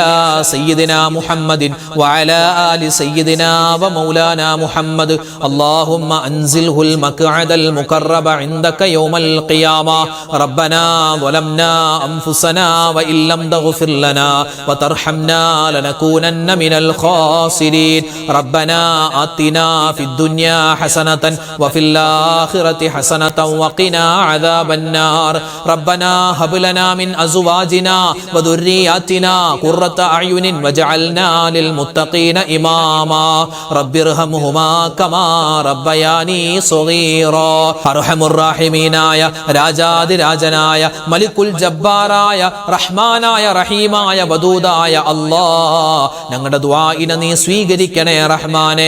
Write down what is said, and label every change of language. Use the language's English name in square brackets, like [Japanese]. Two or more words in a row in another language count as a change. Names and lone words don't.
[Arabic] سيدنا محمد وعلى آل سيدنا ومولانا محمد اللهم أنزله المقعد المقرب عندك يوم القيامة ربنا ظلمنا أنفسنا وإن لم تغفر لنا وترحمنا لنكونن من الخاسرين ربنا آتنا في الدنيا حسنة وفي الآخرة حسنة وقنا عذاب النار ربنا هب لنا من أزواجنا وذرياتنا قرة أعين واجعلنا للمتقين إماما رب ارحمهما كما ربياني صغيرا. أرحم الراحمين [Malayalam] രാജാതിരാജനായ [Arabic] الملك الجبار [Malayalam] റഹ്മാനായ റഹീമായ വദൂദായ അല്ലാഹ്, ഞങ്ങളുടെ ദുആഇനെ നീ സ്വീകരിക്കണേ റഹ്മാനെ.